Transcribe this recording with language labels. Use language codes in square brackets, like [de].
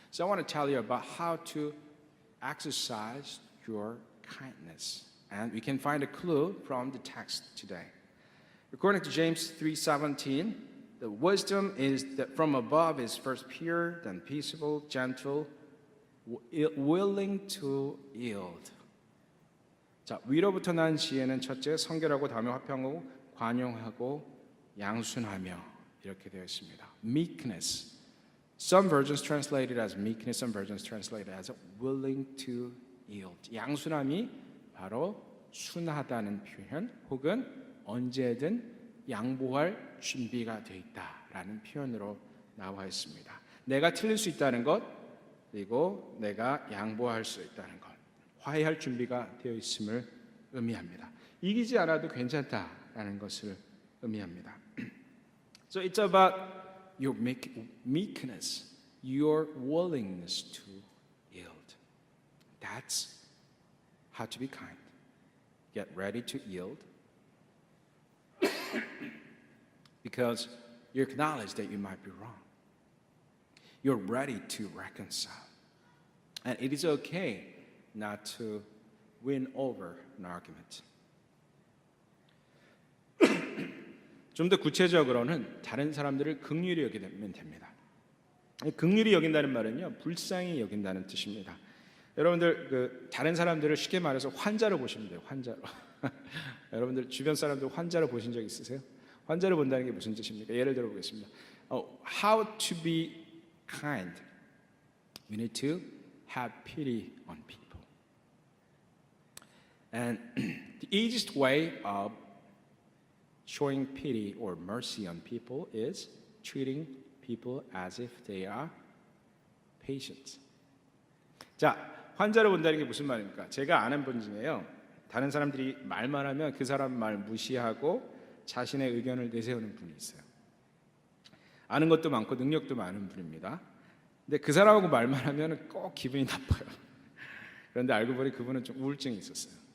[en] So I want to tell you about how to exercise your kindness. And we can find a clue from the text today. According to James 3:17, the wisdom is that from above is first pure, then peaceable, gentle, willing to yield. [ko] 자, 위로부터 난 지혜는 첫째 성결하고 다음에 화평하고 관용하고 양순하며 이렇게 되어 있습니다. [en] Meekness. Some versions translate it as meekness, some versions translate it as willing to yield. [ko] 양순함이 바로 순하다는 표현 혹은 언제든 양보할 준비가 되어 있다라는 표현으로 나와 있습니다. 내가 틀릴 수 있다는 것 그리고 내가 양보할 수 있다는 것 화해할 준비가 되어 있음을 의미합니다. 이기지 않아도 괜찮다라는 것을 의미합니다. [en] So it's about your meekness, your willingness to yield. That's how to be kind. Get ready to yield because you acknowledge that you might be wrong. You're ready to reconcile. And it is okay not to win over an argument. [ko] 좀 더 구체적으로는 다른 사람들을 긍휼히 여기면 됩니다. 긍휼히 여긴다는 말은요, 불쌍히 여긴다는 뜻입니다. 여러분들 다른 사람들을 쉽게 말해서 환자로 보시면 돼요. 환자로. 여러분들 주변 사람들 환자로 보신 적 있으세요? 환자로 본다는 게 무슨 뜻입니까? 예를 들어 보겠습니다. [en] How to be kind. We need to have pity on people. And the easiest way of showing pity or mercy on people is treating people as if they are patients. [ko] 자, 환자로 본다는 게 무슨 말입니까? 제가 아는 분 중에요. 다른 사람들이 말만 하면 그 사람 말 무시하고 자신의 의견을 내세우는 분이 있어요. 아는 것도 많고 능력도 많은 분입니다. 근데 그 사람하고 말만 하면 꼭 기분이 나빠요. 그런데 알고 보니 그분은 좀 우울증이 있었어요.